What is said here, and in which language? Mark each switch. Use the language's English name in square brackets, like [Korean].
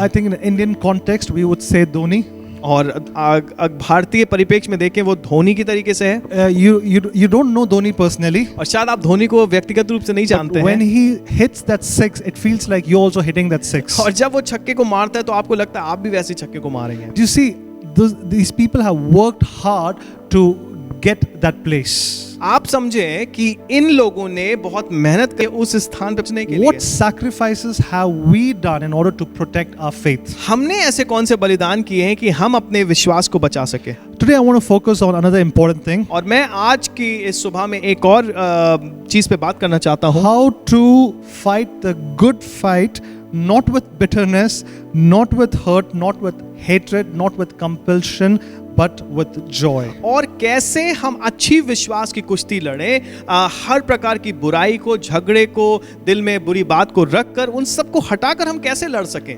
[English] I think in Indian context we would say Dhoni. [Hindi] और भारतीय परिप्रेक्ष्य में देखें वो धोनी की तरीके से है। [English] You don't know Dhoni personally, [Hindi] और शायद आप धोनी को व्यक्तिगत रूप से नहीं [English] but [Hindi] जानते [English] when [Hindi] हैं, [English] he hits that six, it feels like you're also hitting that six. [Hindi] और जब वो छक्के को मारता है तो आपको लगता है आप भी वैसे छक्के को मारेंगे। [English] Do you see, these people have worked hard to get that place. [Hindi] आप समझें कि इन लोगों ने बहुत मेहनत की उस स्थान पर पहुंचने के लिए। [English] What sacrifices have we done in order to protect our faith? [Hindi] हमने ऐसे कौन से बलिदान किए हैं कि हम अपने विश्वास को बचा सके। [English] Today I want to focus on another important thing. [Hindi] और मैं आज की इस सुबह में एक और चीज पे बात करना चाहता हूँ। [English] How to fight the good fight, not with bitterness, not with hurt, not with hatred, not with compulsion, but with joy. [Hindi] और कैसे हम अच्छी विश्वास की कुश्ती लड़ें, हर प्रकार की बुराई को, झगड़े को, दिल में बुरी बात को रखकर उन सब को हटाकर हम कैसे लड़ सकें।